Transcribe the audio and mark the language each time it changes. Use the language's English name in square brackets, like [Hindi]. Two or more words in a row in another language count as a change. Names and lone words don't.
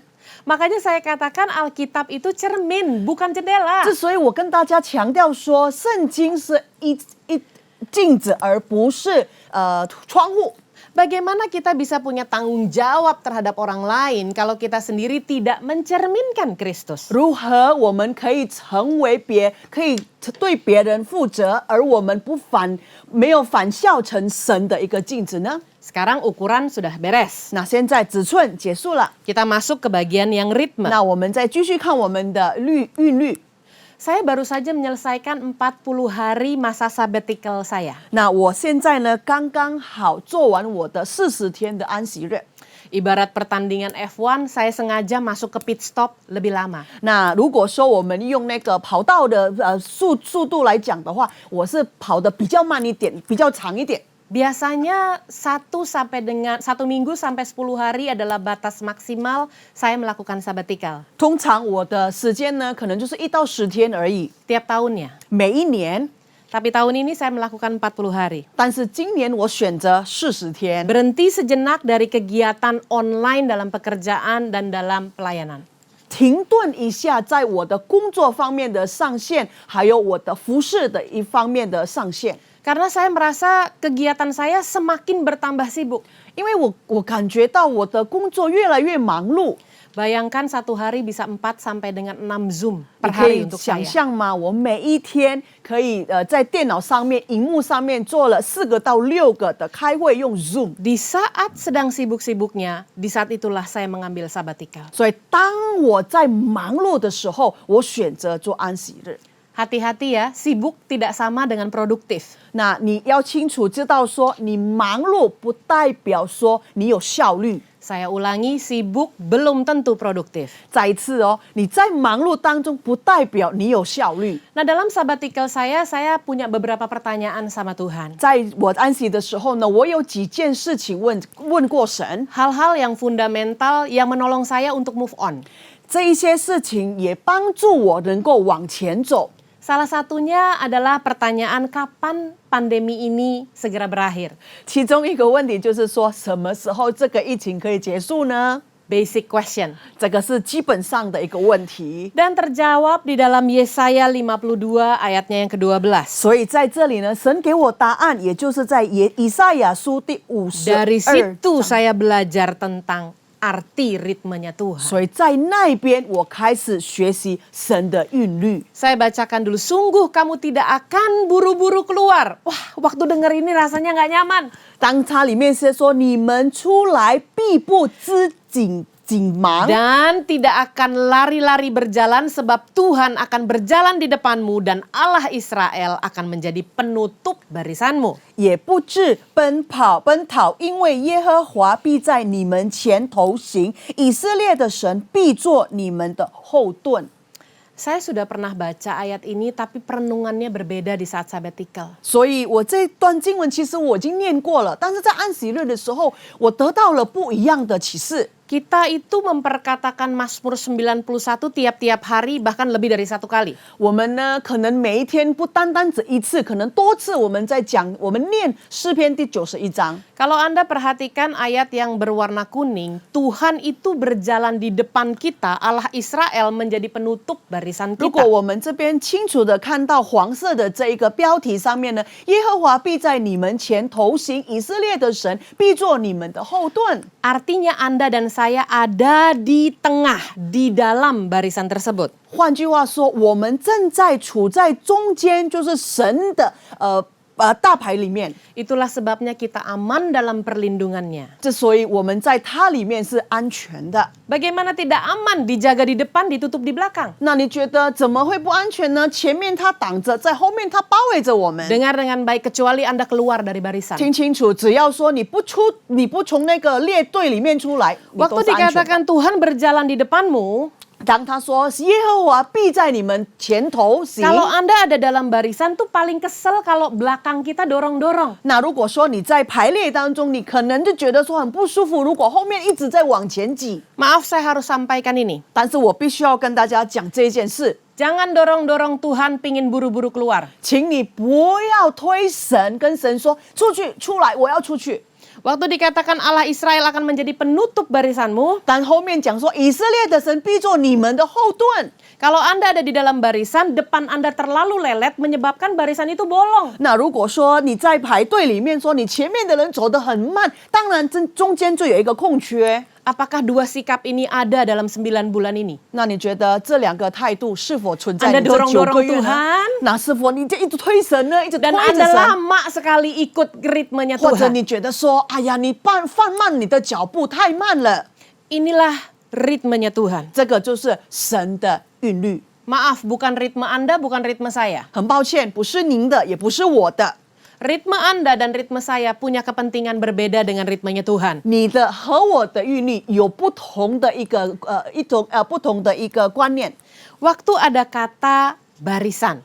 [Indonesian] Makanya saya katakan Alkitab itu cermin, bukan jendela. [Chinese] 之所以我跟大家强调说，圣经是一镜子，而不是窗户。 [Indonesian] Bagaimana kita bisa punya tanggung jawab terhadap orang lain kalau kita sendiri tidak mencerminkan Kristus? [Chinese] 如何我们可以可以对别人负责，而我们没有反效成神的一个镜子呢？ [Indonesian] Sekarang ukuran sudah beres. [Chinese] 那现在尺寸结束了， [Indonesian] Kita masuk ke bagian yang ritme. [Chinese] 那我们再继续看我们的韵律。 [Indonesian] Saya baru saja menyelesaikan 40 hari masa sabbatical saya. [Chinese] 那我现在呢，刚刚好做完我的40天的安息日。 [Indonesian] Ibarat pertandingan F1, saya sengaja masuk ke [English] pit stop [Indonesian] lebih lama. [Chinese] 那如果说我们用那个跑道的速度来讲的话，我是跑得比较慢一点，比较长一点。 [Indonesian] Biasanya 1 minggu sampai 10 hari adalah batas maksimal saya melakukan sabbatical. [Chinese] 通常我的时间呢，可能就是1到10天而已， [Indonesian] Tiap tahunnya. [Chinese] 每一年。 [Indonesian] Tapi tahun ini saya melakukan 40 hari. [Chinese] 但是今年我选择40天， [Indonesian] Berhenti sejenak dari kegiatan online dalam pekerjaan dan dalam pelayanan. [Chinese] 停顿一下，在我的工作方面的上限，还有我的服饰的一方面的上限。 [Indonesian] Karena saya merasa kegiatan saya semakin bertambah sibuk. [Chinese] 因为我感觉到我的工作越来越忙碌。 [Indonesian] Bayangkan 1 hari bisa 4 sampai dengan 6 Zoom [Chinese] 你 [Indonesian] per [Chinese] 可 [Indonesian] hari [Chinese] 以 [Indonesian] untuk [Chinese] 想 [Indonesian] saya. [Chinese] 象吗？我每一天可以在电脑上面、荧幕上面做了4个到6个的开会，用 Zoom。 [Indonesian] Di saat sedang sibuk-sibuknya, di saat itulah saya mengambil sabbatical. [Chinese] 所以当我在忙碌的时候，我选择做安息日。 [Indonesian] Hati-hati ya, sibuk tidak sama dengan produktif. [Chinese] 那你要清楚知道说，你忙碌不代表说你有效率。 [Indonesian] Saya ulangi, sibuk belum tentu produktif. [Chinese] 再一次哦，你在忙碌当中不代表你有效率。 [Indonesian] Nah, dalam sabbatical saya punya beberapa pertanyaan sama Tuhan. [Chinese] 在我安息的时候呢，我有几件事情问过神， [Indonesian] Hal-hal yang fundamental yang menolong saya untuk [English] move on. [Chinese] 这一些事情也帮助我能够往前走。 [Indonesian] Salah satunya adalah pertanyaan kapan pandemi ini segera berakhir. [Chinese] 其中一个问题就是说，什么时候这个疫情可以结束呢？ [English] Basic question. [Chinese] 这个是基本上的一个问题。 [Indonesian] Dan terjawab di dalam Yesaya 52 ayatnya yang ke-12. [Chinese] 所以在这里呢，神给我答案，也就是在以赛亚书第 [Indonesian] Dari [Chinese] 52 [Indonesian] situ [Chinese] 章。 [Indonesian] saya belajar tentang arti ritmenya Tuhan. [Chinese] 所以在那边我开始学习神的韵律。 [Indonesian] Saya bacakan dulu. Sungguh kamu tidak akan buru-buru keluar. Wah, waktu dengar ini rasanya nggak nyaman. [Chinese] 当它里面是说你们出来必不知紧忙， [Indonesian] Dan tidak akan lari-lari berjalan sebab Tuhan akan berjalan di depanmu dan Allah Israel akan menjadi penutup barisanmu. [Chinese] 也不致奔逃，因为耶和华必在你们前头行，以色列的神必做你们的后盾。 [Indonesian] Saya sudah pernah baca ayat ini tapi perenungannya berbeda di saat sabbatical. [Chinese] 所以我这段经文其实我已经念过了，但是在安息日的时候，我得到了不一样的启示。 [Indonesian] Kita itu memperkatakan Mazmur 91 tiap-tiap hari bahkan lebih dari 1 kali. [Chinese] 我们呢，可能每一天不单单只一次，可能多次我们在讲，我们念诗篇第91章。 [Indonesian] Kalau Anda perhatikan ayat yang berwarna kuning, Tuhan itu berjalan di depan kita, Allah Israel menjadi penutup barisan [Chinese] 如果 [Indonesian] kita. [Chinese] 我们这边清楚的看到黄色的这一个标题上面呢，耶和华必在你们前头行，以色列的神必做你们的后盾。 [Indonesian] Artinya Anda dan saya ada di tengah, di dalam barisan tersebut. [Chinese] 换句话说，我们正在处在中间，就是神的大牌里面。 [Indonesian] Itulah sebabnya kita aman dalam perlindungannya. [Chinese] 之所以我们在它里面是安全的。 [Indonesian] Bagaimana tidak aman, dijaga di depan, ditutup di belakang? [Chinese] 那你觉得怎么会不安全呢？前面它挡着，在后面它包围着我们。 [Indonesian] Dengar dengan baik kecuali Anda keluar dari barisan. [Chinese] 听清楚，只要说你不从那个列队里面出来，你都 [Indonesian] Waktu [Chinese] 是安全的。 [Indonesian] dikatakan Tuhan berjalan di depanmu, [Chinese] 当他说耶和华必在你们前头行。 [Indonesian] kalau Anda ada dalam barisan tuh paling kesel kalau belakang kita dorong-dorong. [Chinese] 那如果说你在排列当中，你可能就觉得说很不舒服。如果后面一直在往前挤， [Indonesian] Maaf saya harus sampaikan ini. [Chinese] 但是我必须要跟大家讲这件事， [Indonesian] Jangan dorong-dorong Tuhan pingin buru-buru keluar. [Chinese] 请你不要推神，跟神说出去出来，我要出去。 [Indonesian] Waktu dikatakan Allah Israel akan menjadi penutup barisanmu, [Chinese] 但后面讲说以色列的神必做你们的后盾。 [Indonesian] kalau Anda ada di dalam barisan, depan Anda terlalu lelet menyebabkan barisan itu bolong. [Chinese] 那如果说你在排队里面说你前面的人走得很慢，当然中间就有一个空缺。 [Indonesian] Apakah dua sikap ini ada dalam 9 bulan ini? [Chinese] 那你觉得这两个态度是否存在 [Indonesian] Anda [Chinese] 你这9 [Indonesian] dorong-dorong [Chinese] 个月呢 [Indonesian] Tuhan ？ [Chinese] 那是否你就一直推神呢？一直推 [Indonesian] Dan [Chinese] 着 [Indonesian] Anda [Chinese] 神？ [Indonesian] lama sekali ikut ritmenya [Chinese] 或者 [Indonesian] Tuhan. [Chinese] 你觉得说，哎呀，你放慢你的脚步太慢了， [Indonesian] Inilah ritmenya Tuhan. [Chinese] 这个就是神的韵律。 [Indonesian] Maaf, bukan ritme Anda, bukan ritme saya. [Chinese] 很抱歉，不是您的，也不是我的。 [Indonesian] Ritme Anda dan ritme saya punya kepentingan berbeda dengan ritmenya Tuhan. [Chinese] 你的和我的韵律有不同的一个不同的一个观念。 [Indonesian] Waktu ada kata barisan.